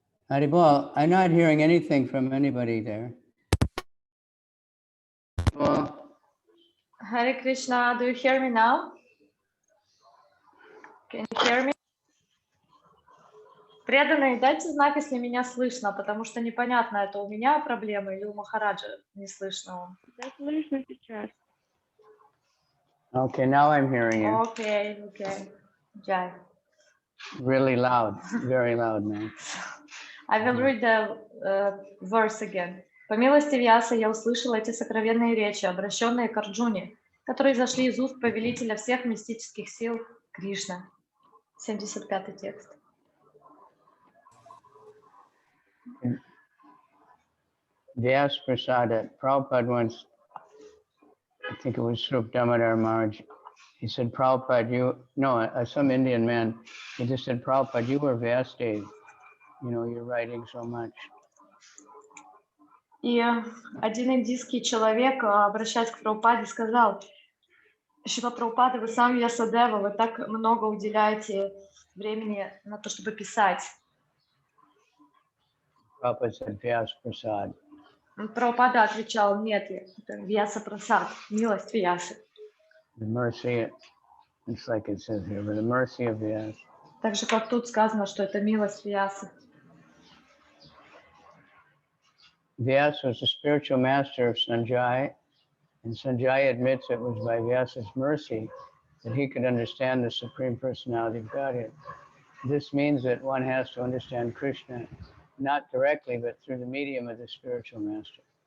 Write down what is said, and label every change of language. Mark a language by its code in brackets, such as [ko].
[en] Haribol, I'm not hearing anything from anybody there. Haribol? Hare Krishna, do you hear me now? Can you hear me? [ru] Преданные, дайте знак, если меня слышно, потому что непонятно, это у меня проблема или у Махараджа не слышно. Да, слышно сейчас. [en] Okay, now I'm hearing you. Okay. Jai. Really loud, very loud now. I will read the verse again. [ru] По милости Вьяса я услышала эти сокровенные речи, обращенные к Арджуне, которые зашли из уст повелителя всех мистических сил Кришна. 75-й текст. [en] Vyas Prasada, Prabhupada once, I think it was Srup Damodar Maharaj, he said, Prabhupada, some Indian man, he just said, Prabhupada, you were Vyasdev, you're writing so much. [ru] И один индийский человек, обращаясь к Прабхупаде, сказал: Шила Прабхупада, вы сам Вьясадева, вы так много уделяете времени на то, чтобы писать. [en] Prabhupada said, Vyas Prasad. [ru] Прабхупада отвечал: нет, это Вьяса Прасад, милость Вьясы. [en] The mercy, it's like it says here, but the mercy of Vyas. [ru] Так же, как тут сказано, что это милость Вьясы. [en] Vyas was the spiritual master of Sanjaya, and Sanjaya admits it was by Vyasa's mercy that he could understand the Supreme Personality of Godhead. This means that one has to understand Krishna not directly, but through the medium of the spiritual master.